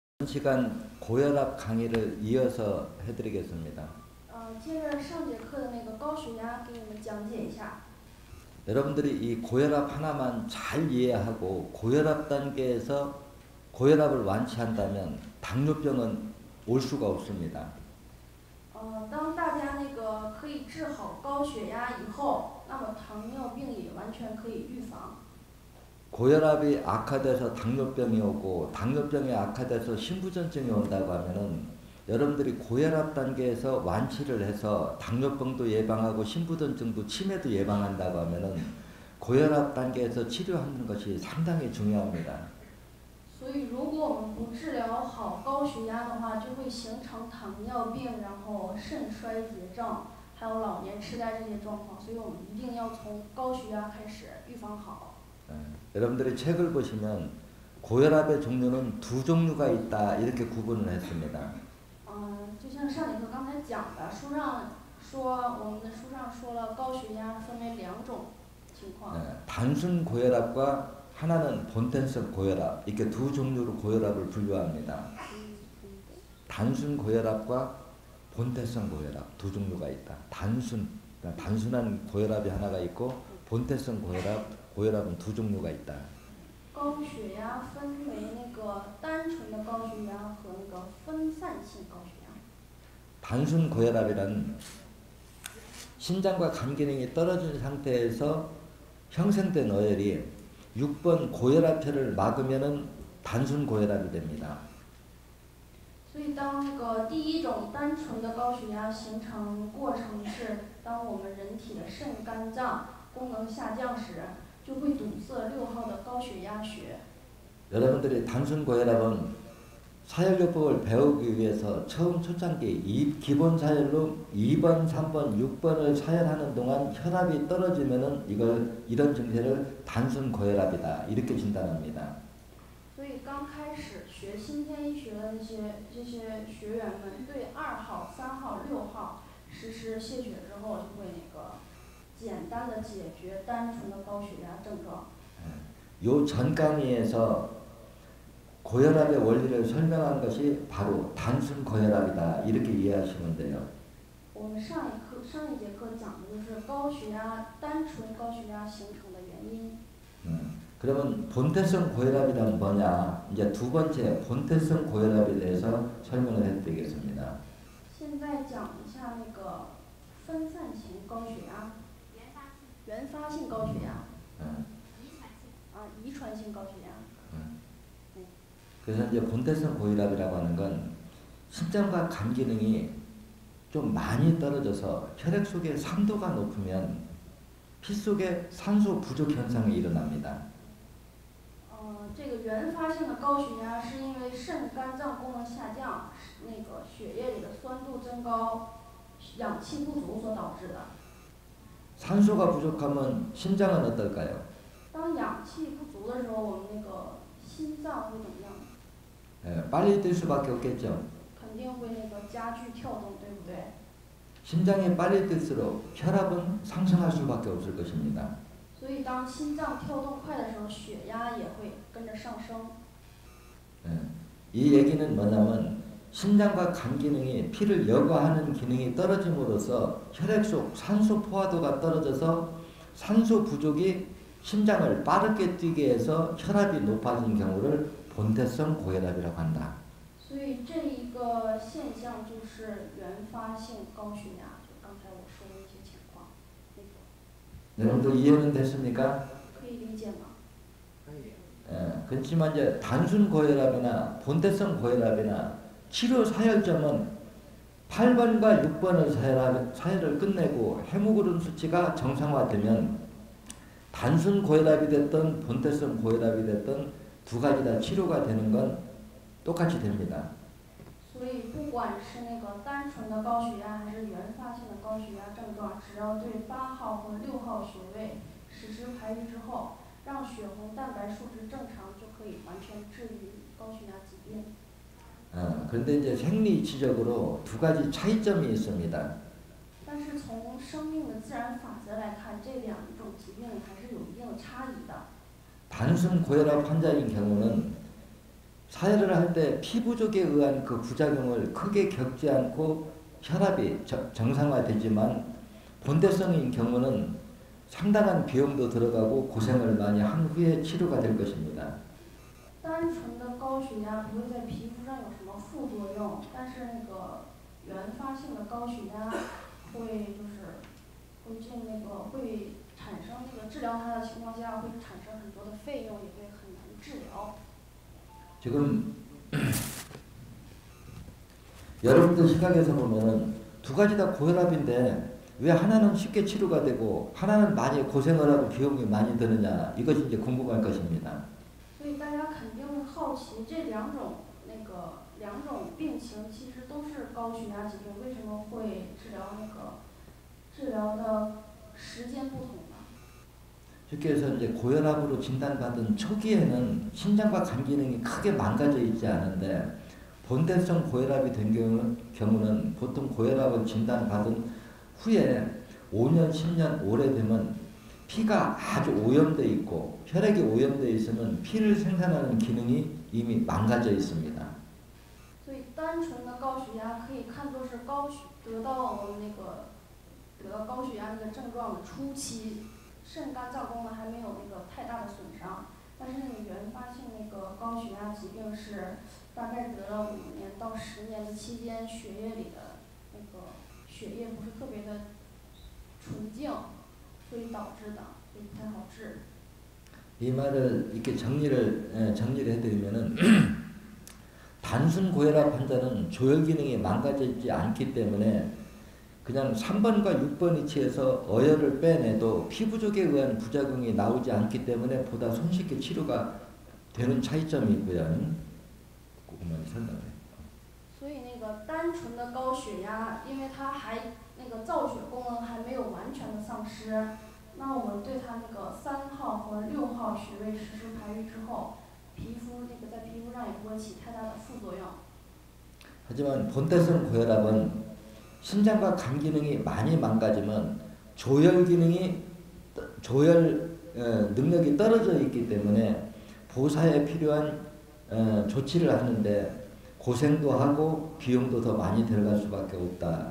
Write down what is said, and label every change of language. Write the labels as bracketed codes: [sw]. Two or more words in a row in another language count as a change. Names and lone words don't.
[ko] 시간 고혈압 강의를 이어서 해드리겠습니다. [zh] 接着上节课的那个高血压给你们讲解一下。 [ko] 여러분들이 이 고혈압 하나만 잘 이해하고 고혈압 단계에서 고혈압을 완치한다면 당뇨병은 올 수가 없습니다. [zh] 当大家那个可以治好高血压以后，那么糖尿病也完全可以预防。 [ko] 고혈압이 악화돼서 당뇨병이 오고 당뇨병이 악화돼서 심부전증이 온다고 하면은 여러분들이 고혈압 단계에서 완치를 해서 당뇨병도 예방하고 심부전증도 치매도 예방한다고 하면은 고혈압 단계에서 치료하는 것이 상당히 중요합니다. [zh] 所以如果我们不治疗好高血压的话，就会形成糖尿病，然后肾衰竭症，还有老年痴呆这些状况。所以我们一定要从高血压开始预防好。 [ko] 여러분들이 책을 보시면 고혈압의 종류는 두 종류가 있다 이렇게 구분을 했습니다. [zh] 就像上节课刚才讲的，书上说我们的书上说了高血压分为两种情况。 [ko] 단순 고혈압과 하나는 본태성 고혈압 이렇게 두 종류로 고혈압을 분류합니다. 단순 고혈압과 본태성 고혈압 두 종류가 있다. 단순한 고혈압이 하나가 있고 본태성 고혈압은 두 종류가 있다. [zh] 高血压分为那个单纯的高血压和那个分散性高血压。 [ko] 단순 고혈압이란 신장과 간 기능이 떨어진 상태에서 형성된 어혈이 6번 고혈압혈을 막으면은 단순 고혈압이 됩니다. [zh] 所以当那个第一种单纯的高血压形成过程是，当我们人体的肾、肝脏功能下降时，就会堵塞6号的高血压穴。 [ko] 여러분들이 단순 고혈압은 사혈요법을 배우기 위해서 처음 초창기 기본 사혈로 2번, 3번, 6번을 사혈하는 동안 혈압이 떨어지면은 이런 증세를 단순 고혈압이다 이렇게 진단합니다. [zh] 所以刚开始学新天医学的这些学员们，对2号、3号、6号实施泻血之后，就会那个简单的解决单纯的高血压症状。 [ko] 요 전 강의에서 고혈압의 원리를 설명한 것이 바로 단순 고혈압이다 이렇게 이해하시면 돼요. [zh] 我们上一节课讲的就是高血压单纯高血压形成的原因。 [ko] 그러면 본태성 고혈압이란 뭐냐? 이제 두 번째 본태성 고혈압에 대해서 설명을 해드리겠습니다. [zh] 现在讲一下那个分散型高血压，原发性高血压，遗传性高血压。 [ko] 그래서 이제 본태성 고혈압이라고 하는 건 심장과 간 기능이 좀 많이 떨어져서 혈액 속의 산도가 높으면 피 속에 산소 부족 현상이 일어납니다. [zh] 这个原发性的高血压是因为肾、肝脏功能下降，那个血液里的酸度增高，氧气不足所导致的。 [ko] 산소가 부족하면 심장은 어떨까요? [zh] 当氧气不足的时候，我们那个心脏会怎么样？ [ko] 빨리 뛸 수밖에 없겠죠. [zh] 肯定会那个加剧跳动，对不对？ [ko] 심장이 빨리 뛸수록 혈압은 상승할 수밖에 없을 것입니다. [zh] 所以当心脏跳动快的时候，血压也会跟着上升。 [ko] 이 얘기는 뭐냐면 심장과 간 기능이 피를 여과하는 기능이 떨어짐으로써 혈액 속 산소 포화도가 떨어져서 산소 부족이 심장을 빠르게 뛰게 해서 혈압이 높아진 경우를 본태성 고혈압이라고 한다. [zh] 所以这一个现象就是原发性高血压，就刚才我说的一些情况。 [ko] 여러분들 이해는 됐습니까? [zh] 可以理解吗？ [ko] 그렇지만 이제 단순 고혈압이나 본태성 고혈압이나 치료 사혈점은 8번과 6번을 사혈을 끝내고 헤모글로빈 수치가 정상화되면 단순 고혈압이 됐든 본태성 고혈압이 됐든 두 가지 다 치료가 되는 건 똑같이 됩니다. [zh] 所以不管是那个单纯的高血压还是原发性的高血压症状，只要对8号和6号穴位实施排瘀之后，让血红蛋白数值正常，就可以完全治愈高血压疾病。 [ko] 그런데 이제 생리치적으로 두 가지 차이점이 있습니다. [zh] 但是从生命的自然法则来看，这两种疾病还是有一定的差异的。 [ko] 단순 고혈압 환자인 경우는 사회를 할 때 피 부족에 의한 그 부작용을 크게 겪지 않고 혈압이 정상화되지만 본대성인 경우는 상당한 비용도 들어가고 고생을 많이 한 후에 치료가 될 것입니다. [zh] 单纯的高血压不会在皮肤上有什么副作用，但是那个原发性的高血压会会产生那个治疗它的情况下会产生很多的费用，也会很难治疗。 [ko] 지금 여러분들 시각에서 보면은 두 가지 다 고혈압인데 왜 하나는 쉽게 치료가 되고 하나는 많이 고생을 하고 비용이 많이 드느냐, 이것이 이제 궁금할 것입니다. [zh] 所以大家肯定会好奇，这两种病情其实都是高血压疾病，为什么会治疗的时间不同呢？ [ko] 쉽게 해서 이제 고혈압으로 진단받은 초기에는 신장과 간 기능이 크게 망가져 있지 않은데 본대성 고혈압이 된 경우는 보통 고혈압을 진단받은 후에 5년, 10년 오래되면 피가 아주 오염되어 있고 혈액이 오염되어 있으면 피를 생산하는 기능이 이미 망가져 있습니다. [zh] 所以单纯的高血压可以看作是得到高血压那个症状的初期，肾肝脏功能还没有那个太大的损伤。但是那个原发性那个高血压疾病是大概得了5年到10年的期间，血液里的那个血液不是特别的纯净，所以导致的，所以不太好治。 [ko] 이 말을 이렇게 정리를 해드리면은 단순 고혈압 환자는 조혈 기능이 망가지지 않기 때문에 그냥 3번과 6번 위치에서 어혈을 빼내도 피 부족에 의한 부작용이 나오지 않기 때문에 보다 손쉽게 치료가 되는 차이점이 있고요. 그것만 설명해. [zh] 所以那个单纯的高血压，因为它还那个造血功能还没有完全的丧失，那我们对它那个3号和6号穴位实施排瘀之后，在皮肤上也不会起太大的副作用。 [ko] 하지만 본대성 고혈압은 신장과 간 기능이 많이 망가지면 조혈 능력이 떨어져 있기 때문에 보사에 필요한 조치를 하는데 고생도 하고 비용도 더 많이 들어갈 수밖에 없다.